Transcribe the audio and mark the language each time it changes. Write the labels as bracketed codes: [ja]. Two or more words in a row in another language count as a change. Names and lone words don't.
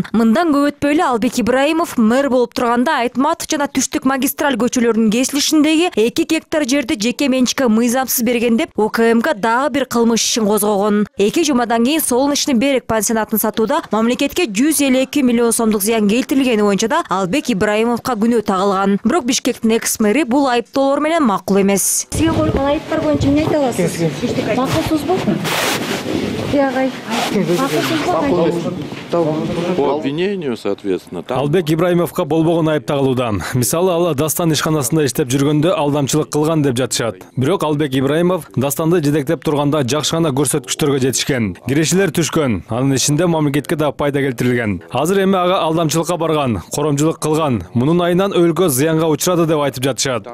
[ky] Мындан көп өтпөй эле Албек Ибраимов мэр болуп турганда Айтматов жана Түштүк магистраль көчөлөрүнүн кесилишиндеги 2 гектар жерди жеке менчикке мыйзамсыз берген деп УКМК дагы бир кылмыш ишин козгогон. 2 жумадан кийин Солнечный берег пансионатын сатууда мамлекетке 152 миллион сомдук зыян келтирилгени боюнча да Албек Ибраимовго күнөө тагылган. Бирок Бишкектин экс-мэри бул айыптоолор менен макул эмес. Сизге койгон айыптар боюнча эмне айта аласыз? Макулсузбу? [ru] По обвинению, соответственно. [ky] Албек Ибраимовго болбогон айып тагылуудан. Мисалы, ал Дастан ишканасында иштеп жүргөндө алдамчылык кылган деп жатышат. Бирок Албек Ибраимов Дастанды жетектеп турганда жакшы гана көрсөткүчтөргө жетишкен. Кирешелер түшкөн. Анын ичинде мамлекетке да пайда келтирилген. Азыр эми ага алдамчылыкка барган, коромчулук кылган, мунун айынан өлкө зыянга учурады деп айтып жатышат.